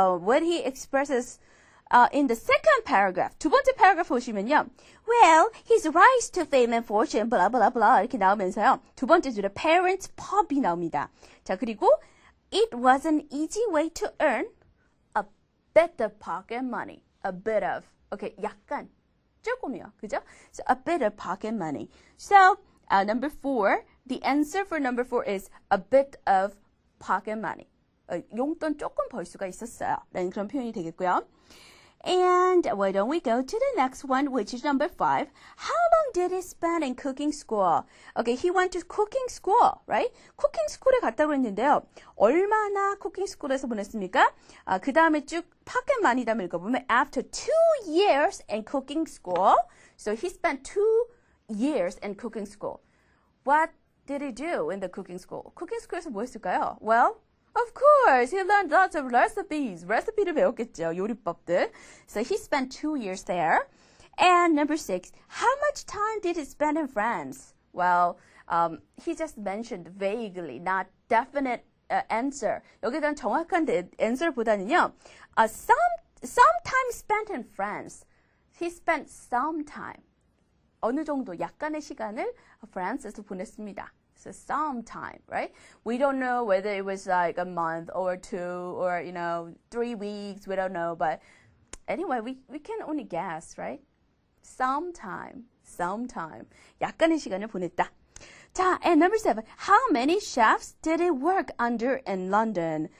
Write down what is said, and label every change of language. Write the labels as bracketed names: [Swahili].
[English] What he expresses in the second paragraph, [Korean] 두 번째 paragraph 보시면요. [English] Well, his rise to fame and fortune, blah, blah, blah, [Korean] 이렇게 나오면서요. 두 번째 줄에 parents pub이 나옵니다. 자, 그리고 [English] it was an easy way to earn a bit of pocket money. A bit of. Okay, [Korean] 약간. 조금이요. 그죠? [English] So, a bit of pocket money. So, number 4, the answer for number 4 is a bit of pocket money. [Korean] 용돈 조금 벌 수가 있었어요. 라는 그런 표현이 되겠고요. [English] And why don't we go to the next one, which is number 5. How long did he spend in cooking school? Okay, he went to cooking school, right? [Korean] cooking school에 갔다고 했는데요. 얼마나 cooking school에서 보냈습니까? 그 다음에 쭉 pocket money 다음에 읽어보면 [English] after 2 years in cooking school, so he spent 2 years in cooking school. What did he do in the cooking school? [Korean] cooking school에서 뭐 했을까요? [English] Well, of course, he learned lots of recipes. [Korean] 레시피를 배웠겠죠, 요리법들. [English] So he spent 2 years there. And number 6, how much time did he spend in France? Well, he just mentioned vaguely, not definite answer. [Korean] 여기에 대한 정확한 answer보다는요, [English] some time spent in France. He spent some time. [Korean] 어느 정도, 약간의 시간을 프랑스에서 보냈습니다. [English] So some time, right? We don't know whether it was like a month or 2 or, 3 weeks. We don't know. But anyway, we can only guess, right? Some time. [Korean] 약간의 시간을 보냈다. 자, [English] and number 7. How many chefs did he work under in London?